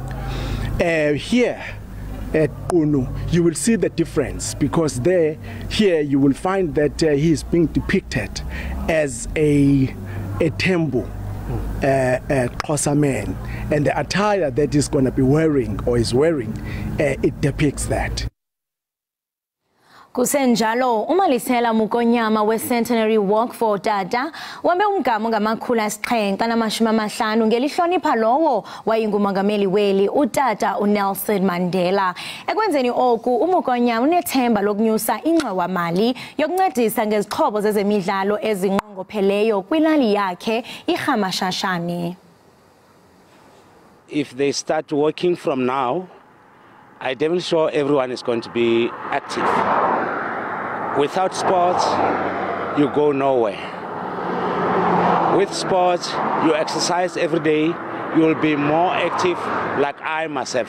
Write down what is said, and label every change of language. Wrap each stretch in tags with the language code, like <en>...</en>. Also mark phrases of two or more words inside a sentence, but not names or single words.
<en>Here at Kuno, you will see the difference because here you will find that he is being depicted as a temple, a Xhosa man, and the attire that he's going to be wearing or is wearing, it depicts that.</en> <xh>Kusenjalo umalisela Mukonyama we-Centenary Walk for Dada wambe umgama ngamakhulu asixhenxe namashumi amahlanu ngelihlonipha lowo wayingumongameli weli utata uNelson Mandela. Ekwenzeni oku uMukonyama unethemba lokunyusa ingxowa-mali yokuncedisa ngezixhobo zezemidlalo ezinqongopheleyo kwilali yakhe iRhamashashane.</xh> <en>If they start working from now, I'm definitely sure everyone is going to be active. Without sports, you go nowhere. With sports, you exercise every day, you will be more active like I myself.</en>